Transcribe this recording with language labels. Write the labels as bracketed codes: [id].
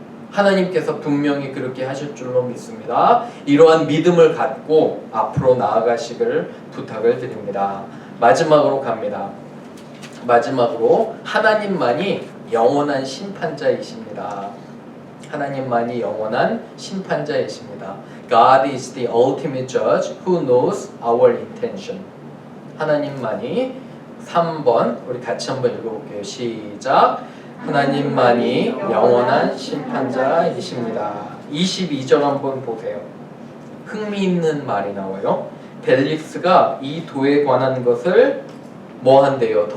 [ko] 하나님께서 분명히 그렇게 하실 줄로 믿습니다. 이러한 믿음을 갖고 앞으로 나아가시길 부탁을 드립니다. 마지막으로 갑니다. 마지막으로 하나님만이 영원한 심판자이십니다. 하나님만이 영원한 심판자이십니다. [en] God is the ultimate judge who knows our intention. [ko] 하나님만이 3번 우리 같이 한번 읽어볼게요. 시작. 하나님만이 영원한 심판자이십니다. 22절 한번 보세요. 흥미있는 말이 나와요. 벨릭스가 이 도에 관한 것을 뭐 한대요?